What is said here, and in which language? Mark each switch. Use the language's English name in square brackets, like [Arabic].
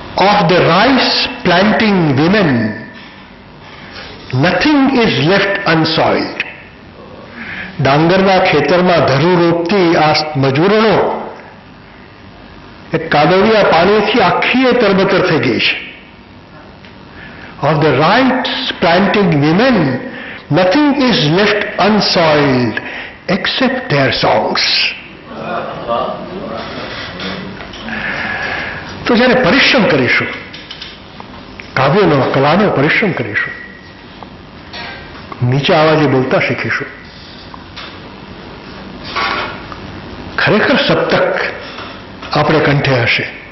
[English] Of the rice planting women, nothing is left unsoiled. [Gujarati] ડાંગરના ખેતરમાં ધરું રોપતી આ મજૂરોનો એક કાદવિયા પાણીથી આખી એ તરબતર થઈ ગઈ છે. [English] Of the rice planting women, nothing is left unsoiled except their songs. [Gujarati] તો જ્યારે પરિશ્રમ કરીશું, કાવ્યનો કલાનો પરિશ્રમ કરીશું, નીચા અવાજે બોલતા શીખીશું, ખરેખર સપ્તક આપણે કંઠે હશે.